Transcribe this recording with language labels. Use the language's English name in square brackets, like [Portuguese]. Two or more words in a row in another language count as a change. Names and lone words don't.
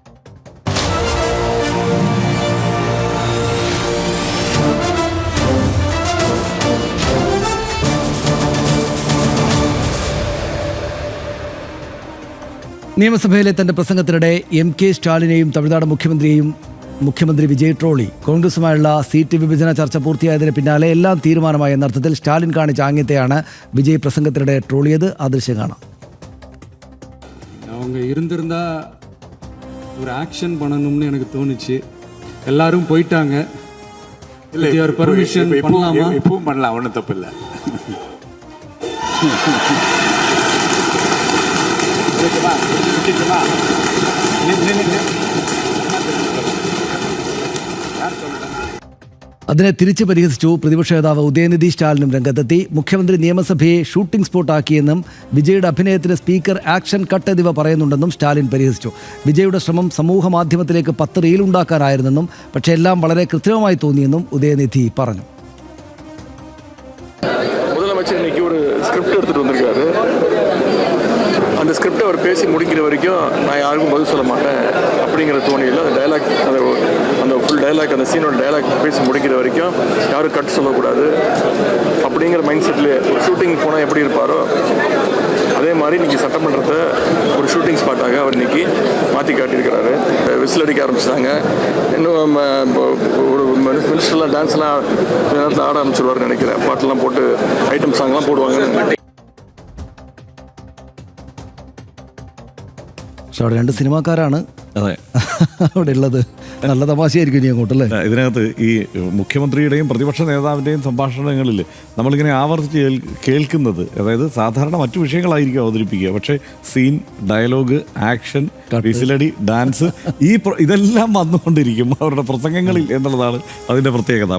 [Malayalam] നിയമസഭയിലെ തന്റെ പ്രസംഗത്തിനിടെ MK സ്റ്റാലിനെയും തമിഴ്നാട് മുഖ്യമന്ത്രി വിജയ് ട്രോളി. കോൺഗ്രസുമായുള്ള സീറ്റ് വിഭജന ചർച്ച പൂർത്തിയായതിന് പിന്നാലെ എല്ലാം തീരുമാനമായി എന്ന അർത്ഥത്തിൽ സ്റ്റാലിൻ കാണിച്ച ആംഗ്യത്തെയാണ് വിജയ് പ്രസംഗത്തിനിടെ ട്രോളിയത്. ആ ദൃശ്യം കാണാം. [Tamil] அவங்க இருந்திருந்தா ஒரு ஆக்ஷன் பண்ணணும்னு எனக்கு தோணுச்சு. எல்லாரும் போயிட்டாங்க. இல்லை ஒரு பர்மிஷன் பண்ணலாமா? இப்பவும் பண்ணலாம், ஒன்றும் தப்பு இல்லை. [Malayalam] അതിനെ തിരിച്ച് പരിഹസിച്ചു പ്രതിപക്ഷ നേതാവ് ഉദയനിധി സ്റ്റാലിനും രംഗത്തെത്തി. മുഖ്യമന്ത്രി നിയമസഭയെ [English] shooting spotആക്കിയെന്നും [Malayalam] വിജയുടെ അഭിനയത്തിന് സ്പീക്കർ [English] action cut [Malayalam] എന്നിവ പറയുന്നുണ്ടെന്നും സ്റ്റാലിൻ പരിഹസിച്ചു. വിജയുടെ ശ്രമം സമൂഹ മാധ്യമത്തിലേക്ക് 10 റീൽ ഉണ്ടാക്കാനായിരുന്നെന്നും പക്ഷേ എല്ലാം വളരെ കൃത്രിമമായി തോന്നിയെന്നും ഉദയനിധി പറഞ്ഞു. [Tamil] முதலமைச்சர் இன்னைக்கு ஒரு ஸ்கிரிப்ட் எடுத்துட்டு வந்திருக்காரு. அந்த ஸ்கிரிப்டை அவர் பேசி முடிக்கிற வரைக்கும் நான் யாருக்கும் பதில் சொல்ல மாட்டேன் அப்படிங்கிற தோணியில் அந்த டைலாக் அந்த [English] full dialogue [Tamil] அந்த சீனோட டைலாக் பேசி முடிக்கிற வரைக்கும் யாரும் கட் சொல்லக்கூடாது அப்படிங்கிற [English] mind setலேயே [Tamil] ஒரு ஷூட்டிங் போனால் எப்படி இருப்பாரோ அதே மாதிரி இன்றைக்கி சட்டமன்றத்தை ஒரு [English] shooting spotஆக [Tamil] அவர் இன்றைக்கி மாற்றி காட்டியிருக்கிறாரு. விசில் அடிக்க ஆரம்பிச்சிட்டாங்க. இன்னும் ஒரு மினிஸ்டர்லாம் டான்ஸ்லாம் நேரத்தில் ஆட ஆரம்பிச்சிருவார்னு நினைக்கிறேன். பாட்டெல்லாம் போட்டு [English] item songலாம் [Tamil] போடுவாங்க. [Malayalam] പക്ഷെ അവിടെ 2 സിനിമാക്കാരാണ് അവിടെ ഉള്ളത്. നല്ല തമാശയായിരിക്കും ഇനി അങ്ങോട്ടല്ലേ. ഇതിനകത്ത് ഈ മുഖ്യമന്ത്രിയുടെയും പ്രതിപക്ഷ നേതാവിൻ്റെയും സംഭാഷണങ്ങളിൽ നമ്മളിങ്ങനെ ആവർത്തിച്ച് കേൾക്കുന്നത്, അതായത് സാധാരണ മറ്റു വിഷയങ്ങളായിരിക്കും അവതരിപ്പിക്കുക, പക്ഷേ സീൻ, ഡയലോഗ്, ആക്ഷൻ, വിസിലടി, ഡാൻസ് ഇതെല്ലാം വന്നുകൊണ്ടിരിക്കും അവരുടെ പ്രസംഗങ്ങളിൽ എന്നുള്ളതാണ് അതിൻ്റെ പ്രത്യേകത.